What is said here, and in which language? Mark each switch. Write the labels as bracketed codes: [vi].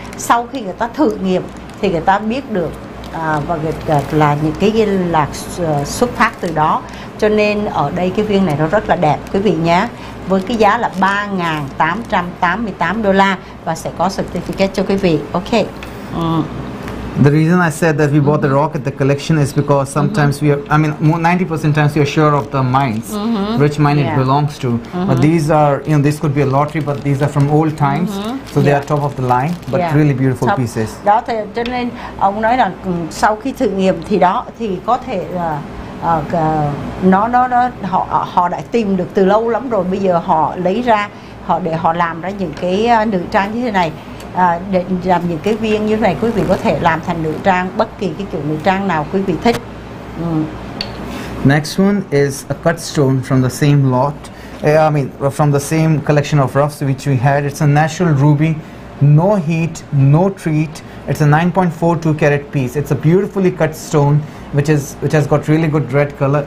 [vi] Sau khi người ta thử nghiệm thì người ta biết được và là những cái là xuất phát từ đó. Cho nên ở đây cái viên này nó rất là đẹp quý vị nhé, với cái giá là 3.888 đô la và sẽ có certificate cho quý vị. [en] Ok. The reason I said that we bought the rock at the collection is because sometimes we are, I mean, 90% times we are sure of the mines, which mine it belongs to. But these are, you know, this could be a lottery, but these are from old times, so they are top of the line, but really beautiful pieces. [vi] Đó thì cho nên ông nói là sau khi thử nghiệm thì đó thì có thể là họ đã tìm được từ lâu lắm rồi, bây giờ họ lấy ra để họ làm ra những cái nữ trang như thế này. Để làm những cái viên như thế này quý vị có thể làm thành nữ trang, bất kỳ cái kiểu nữ trang nào quý vị thích. [en] Next one is a cut stone from the same lot. I mean from the same collection of roughs which we had. It's a natural ruby, no heat, no treat. It's a 9.42 carat piece. It's a beautifully cut stone which has got really good red color.